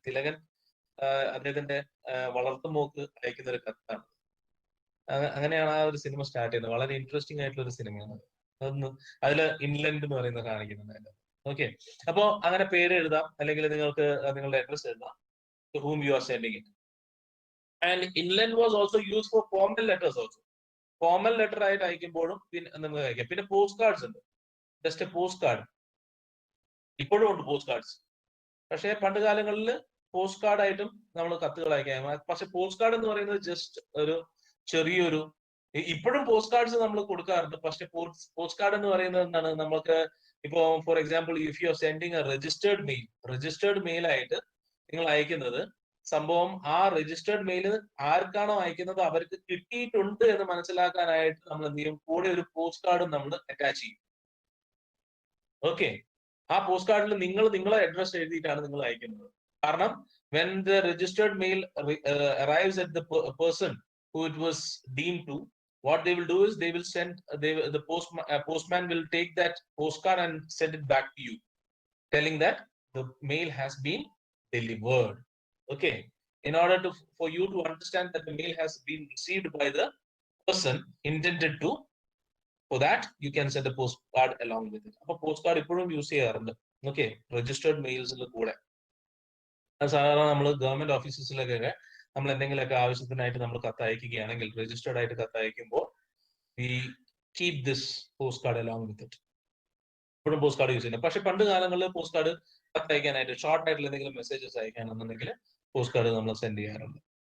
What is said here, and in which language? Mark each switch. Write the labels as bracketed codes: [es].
[ml] തിലകൻ അദ്ദേഹത്തിന്റെ വളർത്തുമോക്ക് അയക്കുന്ന ഒരു കത്താണ്. അങ്ങനെയാണ് ആ ഒരു സിനിമ സ്റ്റാർട്ട് ചെയ്യുന്നത്. വളരെ ഇൻട്രസ്റ്റിംഗ് ആയിട്ടുള്ള ഒരു സിനിമയാണ്. അതൊന്ന് അതില് ഇൻലൻഡ് എന്ന് പറയുന്നത് കാണിക്കുന്നുണ്ട്. ഓക്കെ, അപ്പോ അങ്ങനെ പേര് എഴുതാം, അല്ലെങ്കിൽ നിങ്ങൾക്ക് നിങ്ങളുടെ അഡ്രസ് എഴുതാം, [en] To whom you are sending it. And inland was also used for formal letters also. [ml] Formal letter ആയിട്ട് അയക്കുമ്പോഴും പിന്നെ നമുക്ക് അയക്കാം. പിന്നെ പോസ്റ്റ് കാർഡ്സ് ഉണ്ട്. ജസ്റ്റ് പോസ്റ്റ് കാർഡ് ഇപ്പോഴും ഉണ്ട്, പോസ്റ്റ് കാർഡ്സ്. പക്ഷേ പണ്ട് കാലങ്ങളിൽ പോസ്റ്റ് കാർഡ് ആയിട്ടും നമ്മൾ കത്തുകൾ അയക്കാം. പക്ഷെ പോസ്റ്റ് കാർഡ് എന്ന് പറയുന്നത് ജസ്റ്റ് ഒരു ചെറിയൊരു, ഇപ്പോഴും പോസ്റ്റ് കാർഡ്സ് നമ്മൾ കൊടുക്കാറുണ്ട്. പക്ഷെ പോസ്റ്റ് കാർഡ് എന്ന് പറയുന്നത് എന്താണ്, നമുക്ക് ഇപ്പോ for example [en] if you are sending a registered mail [ml] ആയിട്ട് നിങ്ങൾ അയക്കുന്നത്, സംഭവം ആ രജിസ്റ്റേർഡ് മെയിൽ ആർക്കാണോ അയക്കുന്നത് അവർക്ക് കിട്ടിയിട്ടുണ്ട് എന്ന് മനസ്സിലാക്കാനായിട്ട് നമ്മൾ എന്ത് ചെയ്യും, കൂടെ ഒരു പോസ്റ്റ് കാർഡും നമ്മൾ അറ്റാച്ച് ചെയ്യും. ഓക്കെ, ആ പോസ്റ്റ് കാർഡിൽ നിങ്ങളെ അഡ്രസ് എഴുതിയിട്ടാണ് നിങ്ങൾ അയക്കുന്നത്. [en] കാരണം when the registered mail arrives at the person who it was deemed to, what they will do is they will send the postman will take that postcard and send it back to you, telling that the mail has been delivered. Okay, in order for you to understand that the mail has been received by the person intended to, for that you can send a postcard along with it. [ml] അപ്പോൾ post card ഇപ്പോഴും use ചെയ്യാറുണ്ട്. Okay, registered മെയിൽസിന്റെ കൂടെ. സാധാരണ നമ്മൾ government ഓഫീസസിലൊക്കെ നമ്മൾ എന്തെങ്കിലുമൊക്കെ ആവശ്യത്തിനായിട്ട് നമ്മൾ കത്ത് അയക്കുകയാണെങ്കിൽ, രജിസ്റ്റേർഡ് ആയിട്ട് കത്ത് അയക്കുമ്പോൾ [en] We keep this postcard along with it. [ml] ഇപ്പോഴും പോസ്റ്റ് കാർഡ് യൂസ് ചെയ്യുന്നത്. പക്ഷെ പണ്ട് കാലങ്ങളിൽ പോസ്റ്റ് കാർഡ് കത്ത് അയക്കാനായിട്ട്, ഷോർട്ട് ആയിട്ടുള്ള എന്തെങ്കിലും മെസ്സേജസ് അയക്കാനെന്നുണ്ടെങ്കിൽ പോസ്റ്റ് കാർഡ് നമ്മൾ സെൻഡ് ചെയ്യാറുണ്ട്.